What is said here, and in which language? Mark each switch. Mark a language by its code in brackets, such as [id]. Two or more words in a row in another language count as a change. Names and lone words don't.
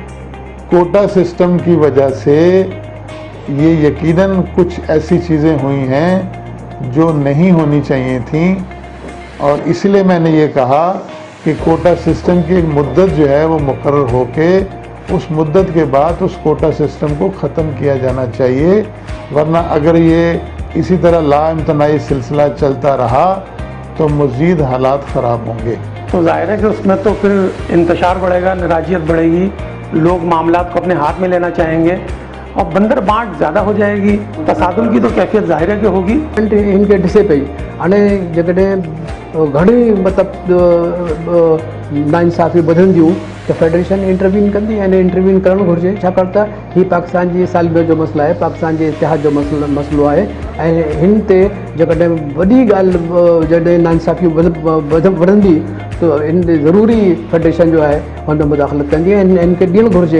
[ur] کوٹا سسٹم کی وجہ سے یہ یقیناً کچھ ایسی چیزیں ہوئی ہیں جو نہیں ہونی چاہیے تھیں، اور اس لیے میں نے یہ کہا کہ کوٹا سسٹم کی ایک مدت جو ہے وہ مقرر ہو کے اس مدت کے بعد اس کوٹا سسٹم کو ختم کیا جانا چاہیے، ورنہ اگر یہ اسی طرح لا امتناعی سلسلہ چلتا رہا تو مزید حالات خراب ہوں گے۔ تو ظاہر ہے کہ اس میں تو پھر انتشار بڑھے گا، ناراضیت بڑھے گی، لوگ معاملات کو اپنے ہاتھ میں لینا چاہیں گے اور بندر بانٹ زیادہ ہو جائے گی، تصادم کی تو کیفیت ظاہر ہے کہ ہوگی۔ [sd] ان کے ڈسے پئی हाणे जॾहिं घणी मतिलबु नाइंसाफ़ी वधंदियूं त फेडरेशन इंटरवीन कंदी ऐं इंटरवीन करणु घुरिजे, छाकाणि त हीउ पाकिस्तान जी सालगिरह जो मसइलो आहे, पाकिस्तान जे इतिहाद जो मसइलो आहे ऐं हिन ते जेकॾहिं वॾी ॻाल्हि जॾहिं नाइंसाफ़ी वधंदी त इन ज़रूरी फेडरेशन जो आहे हुन में मुदाख़लत कंदी ऐं हिन खे ॾियणु घुरिजे।